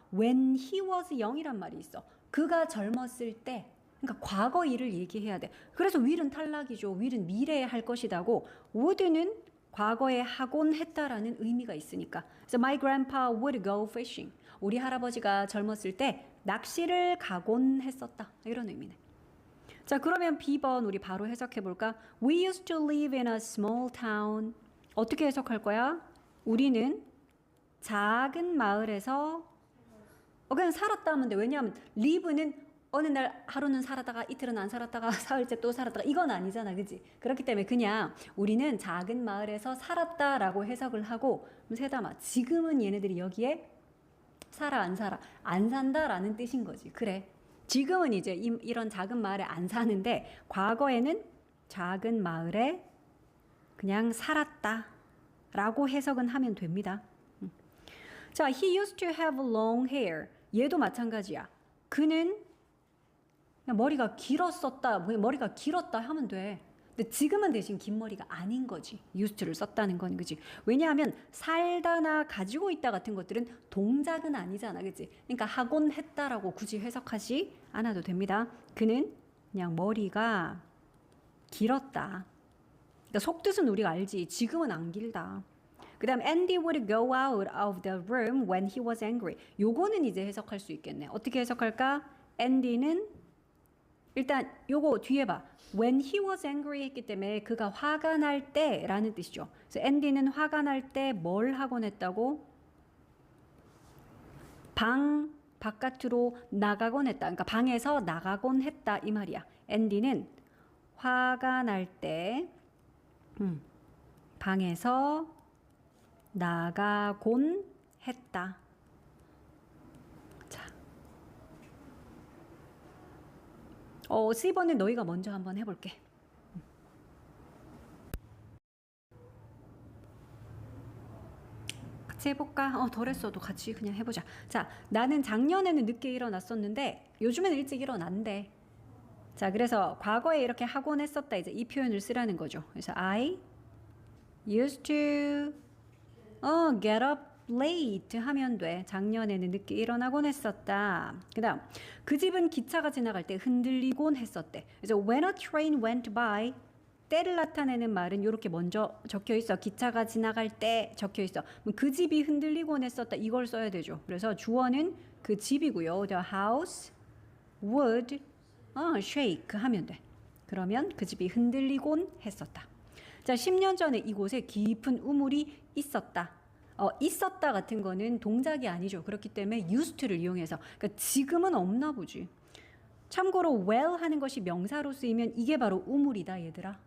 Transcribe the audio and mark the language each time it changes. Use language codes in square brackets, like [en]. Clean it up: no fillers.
[en] When he was young이란 [ko] 말이 있어. 그가 젊었을 때. 그러니까 과거 일을 얘기해야 돼. 그래서 will은 탈락이죠. will은 미래에 할 것이다고. would는 과거에 하곤 했다라는 의미가 있으니까. [en] 그래서 my grandpa would go fishing. [ko] 우리 할아버지가 젊었을 때 낚시를 가곤 했었다. 이런 의미네. 자, 그러면 B번 우리 바로 해석해 볼까? [en] We used to live in a small town. [ko] 어떻게 해석할 거야? 우리는 작은 마을에서 그냥 살았다 하면 돼. 왜냐하면 live는 어느 날 하루는 살았다가 이틀은 안 살았다가 사흘째 또 살았다가 이건 아니잖아. 그지? 그렇기 때문에 그냥 우리는 작은 마을에서 살았다라고 해석을 하고 세담아 지금은 얘네들이 여기에 살아 안 살아? 안 산다라는 뜻인 거지. 그래. 지금은 이제 이런 작은 마을에 안 사는데 과거에는 작은 마을에 그냥 살았다라고 해석은 하면 됩니다. [en] 자, he used to have long hair. [ko] 얘도 마찬가지야. 그는 그냥 머리가 길었었다. 머리가 길었다 하면 돼. 근데 지금은 대신 긴 머리가 아닌 거지. used를 썼다는 건 그지. 왜냐하면 살다나 가지고 있다 같은 것들은 동작은 아니잖아. 그지. 그러니까 하곤 했다라고 굳이 해석하지 않아도 됩니다. 그는 그냥 머리가 길었다. 그러니까 속뜻은 우리가 알지. 지금은 안 길다. [en] 그 다음 Andy would go out of the room when he was angry. [ko] 요거는 이제 해석할 수 있겠네. 어떻게 해석할까? Andy는 일단 요거 뒤에 봐. When he was angry 했기 때문에 그가 화가 날 때라는 뜻이죠. 그래서 Andy는 화가 날 때 뭘 하곤 했다고? 방 바깥으로 나가곤 했다. 그러니까 방에서 나가곤 했다 이 말이야. Andy는 화가 날 때 방에서 나가곤 했다. 자, C번은 너희가 먼저 한번 해볼게. 같이 해볼까? 덜 했어도 같이 그냥 해보자. 자, 나는 작년에는 늦게 일어났었는데 요즘엔 일찍 일어난대. 자, 그래서 과거에 이렇게 하곤 했었다. 이제 이 표현을 쓰라는 거죠. [en] 그래서 I used to get up late [ko] 하면 돼. 작년에는 늦게 일어나곤 했었다. 그 다음 그 집은 기차가 지나갈 때 흔들리곤 했었대. 그래서 when a train went by 때를 나타내는 말은 이렇게 먼저 적혀 있어. 기차가 지나갈 때 적혀 있어. 그 집이 흔들리곤 했었다. 이걸 써야 되죠. 그래서 주어는 그 집이고요. [en] The house would shake [ko] 하면 돼. 그러면 그 집이 흔들리곤 했었다. 자, 10년 전에 이곳에 깊은 우물이 있었다. 있었다 같은 거는 동작이 아니죠. 그렇기 때문에 used to를 이용해서. 그러니까 지금은 없나 보지. 참고로 well 하는 것이 명사로 쓰이면 이게 바로 우물이다 얘들아.